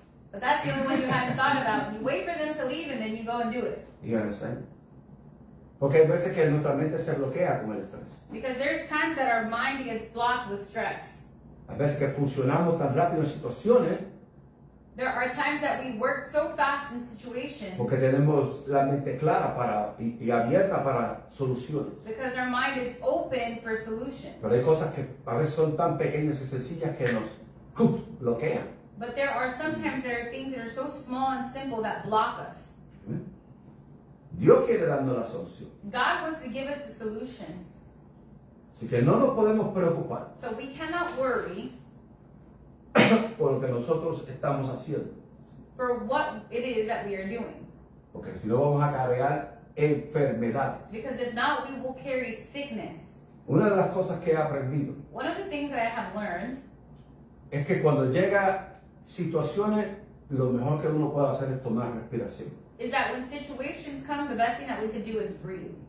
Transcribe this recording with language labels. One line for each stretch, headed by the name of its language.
English: But that's the only one you hadn't thought about. And you wait for them to leave and then you go and do it. You understand?
Spanish: Porque hay veces que nuestra mente se bloquea con el estrés.
English: Because there's times that our mind gets blocked with stress.
Spanish: A veces que funcionamos tan rápido en situaciones
English: There are times that we work so fast in situations
Spanish: porque tenemos la mente clara y abierta para soluciones.
English: because our mind is open for solutions.
Spanish: Pero hay cosas que a veces son tan pequeñas y sencillas que nos bloquean.
English: But there are sometimes there are things that are so small and simple that block us.
Spanish: Dios quiere darnos la solución.
English: God wants to give us a solution.
Spanish: Así que no nos podemos preocupar
English: So we cannot worry
Spanish: por lo que nosotros estamos haciendo.
English: for what it is that we are doing.
Spanish: Porque si no vamos a cargar enfermedades.
English: Because if not, we will carry sickness.
Spanish: Una de las cosas que he aprendido
English: One of the things that I have learned
Spanish: es que cuando llega situaciones, lo mejor que uno puede hacer es tomar respiración.
English: is that when situations come, the best thing that we could do is breathe.